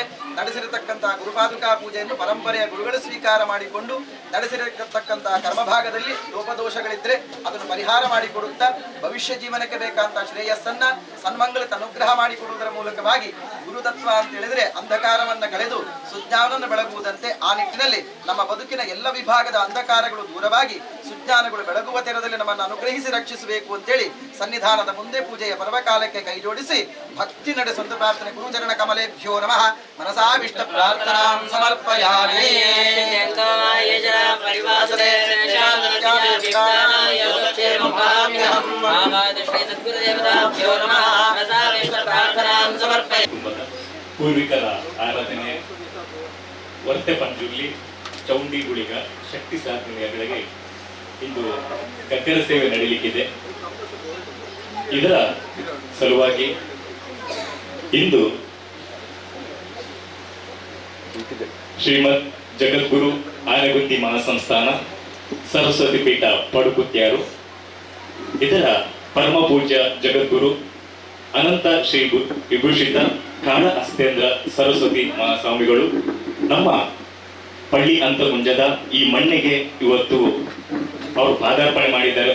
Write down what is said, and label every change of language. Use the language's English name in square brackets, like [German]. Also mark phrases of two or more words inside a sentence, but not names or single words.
[Kannada] ನಡೆಸಿರತಕ್ಕಂತಹ ಗುರುಪಾದುಕಾ ಪೂಜೆಯನ್ನು ಪರಂಪರೆಯ ಗುರುಗಳು ಸ್ವೀಕಾರ ಮಾಡಿಕೊಂಡು ನಡೆಸಿರತಕ್ಕಂತಹ ಕರ್ಮಭಾಗದಲ್ಲಿ ಲೋಪದೋಷಗಳಿದ್ದರೆ ಅದನ್ನು ಪರಿಹಾರ ಮಾಡಿಕೊಡುತ್ತಾ ಭವಿಷ್ಯ ಜೀವನಕ್ಕೆ ಬೇಕಾದಂತಹ ಶ್ರೇಯಸ್ಸನ್ನ ಸನ್ಮಂಗಲಕ್ಕೆ ಅನುಗ್ರಹ ಮಾಡಿಕೊಡುವುದರ ಮೂಲಕವಾಗಿ ಗುರುತತ್ವ ಅಂತ ಹೇಳಿದ್ರೆ ಅಂಧಕಾರವನ್ನು ಕಳೆದು ಸುಜ್ಞಾನವನ್ನು ಬೆಳಗುವುದಂತೆ ಆ ನಿಟ್ಟಿನಲ್ಲಿ ನಮ್ಮ ಬದುಕಿನ ಎಲ್ಲ ವಿಭಾಗದ ಅಂಧಕಾರಗಳು ದೂರವಾಗಿ ಸುಜ್ಞಾನಗಳು ಬೆಳಗುವ ತೆರದಲ್ಲಿ ನಮ್ಮನ್ನು ಅನುಗ್ರಹಿಸಿ ರಕ್ಷಿಸಬೇಕು ಅಂತೇಳಿ ಸನ್ನಿಧಾನದ ಮುಂದೆ ಪೂಜೆಯ ಪರ್ವಕಾಲಕ್ಕೆ ಕೈ ಜೋಡಿಸಿ ಭಕ್ತಿ ನಡೆಸುವಂತ ಪ್ರಾರ್ಥನೆ. [Sanskrit] ಗುರುಚರಣ ಕಮಲೇಭ್ಯೋ ನಮಃ ಮನಸಾವಿಷ್ಟ ಪ್ರಾರ್ಥನಾ ಸಮರ್ಪಯಾಮಿ. [Kannada] ಪೂರ್ವಿಕರ ಆರಾಧನೆ ವರ್ತೆ ಪಂಜುರ್ಲಿ ಚೌಂಡಿ ಗುಳಿಗ ಶಕ್ತಿ ಸಾಧನೆಗಳಿಗೆ ಇಂದು ಗಗ್ಗರ ಸೇವೆ ನಡೆಯಲಿಕ್ಕಿದೆ. ಇದರ ಸಲುವಾಗಿ ಇಂದು ಶ್ರೀಮದ್ ಜಗದ್ಗುರು ಆನೆಗುಂದಿ ಮಹಾಸಂಸ್ಥಾನ ಸರಸ್ವತಿ ಪೀಠ ಪಡುಕುತ್ಯಾರು ಇದರ ಪರಮ ಪೂಜ್ಯ ಜಗದ್ಗುರು ಅನಂತ ಶ್ರೀ ವಿಭೂಷಿತ ಕಾಳ ಹಸ್ತೇಂದ್ರ ಸರಸ್ವತಿ ಮಹಾಸ್ವಾಮಿಗಳು ನಮ್ಮ ಪಳ್ಳಿ ಅಂತರ್ಮುಂಜದ ಈ ಮಣ್ಣಿಗೆ ಇವತ್ತು ಅವರು ಪಾದಾರ್ಪಣೆ ಮಾಡಿದ್ದಾರೆ.